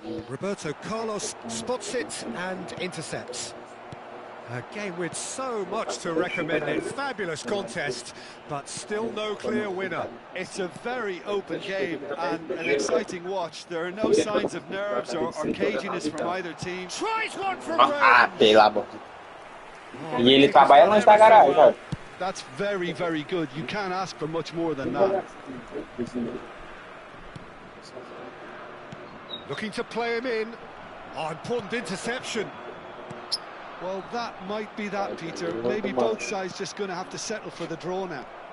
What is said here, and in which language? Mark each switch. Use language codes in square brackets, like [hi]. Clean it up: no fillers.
[en] Roberto Carlos spots it and intercepts. A game with so much to recommend it. Fabulous contest, but still no clear winner. It's a very open game and an exciting watch. There are no signs of nerves or caginess from either team. Tries one from [pt] Ah, [en] range. [pt] pela boca. E ele trabalha longe da garagem, ó. [en] That's very, very good. You can't ask for much more than that. Looking to play him in. Oh, important interception. Well, that might be that, Peter. Maybe both sides just going to have to settle for the draw now.